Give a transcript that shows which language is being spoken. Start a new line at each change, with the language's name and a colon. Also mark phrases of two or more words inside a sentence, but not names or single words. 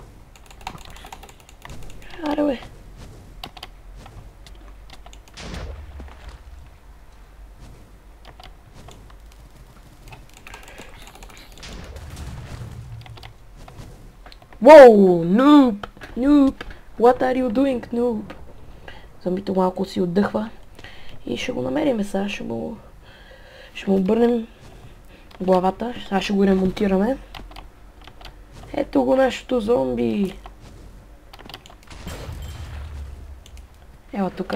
Bulgarian: Аре, бе. Воу, нуб! Нуб!
English: What are you doing, noob?
Bulgarian: Зомбито малко си отдъхва. И ще го намерим сега. Ще му обърнем главата. Сега ще го ремонтираме. Ето го нашето зомби. Ела тук.